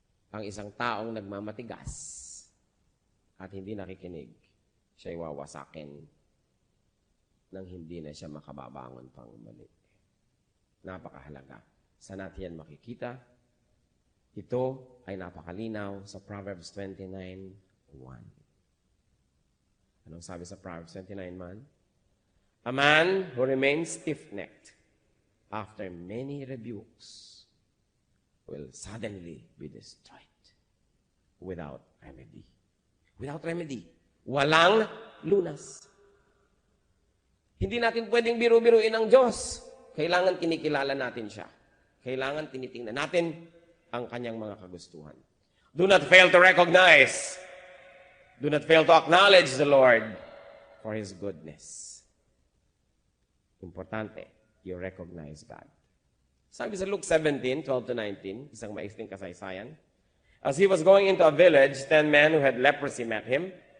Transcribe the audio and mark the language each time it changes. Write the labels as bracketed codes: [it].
[tl] Ang isang taong nagmamatigas at hindi nakikinig, siya'y wawasakin nang hindi na siya makababangon pang muli. Napakahalaga. Saan natin yan makikita? Ito ay napakalinaw sa Proverbs 29:1. Anong sabi sa Proverbs 29:1? [en] A man who remains stiff-necked after many rebukes will suddenly be destroyed without remedy. Without remedy. [tl] Walang lunas. Hindi natin pwedeng biru-biruin ang Diyos. Kailangan kinikilala natin siya. Kailangan tinitingnan natin ang kanyang mga kagustuhan. [en] Do not fail to recognize. Do not fail to acknowledge the Lord for His goodness. Importante, you recognize God. [tl] Sabi sa Luke 17:12-19, isang maikling kasaysayan, [en] as he was going into a village, 10 men who had leprosy met him.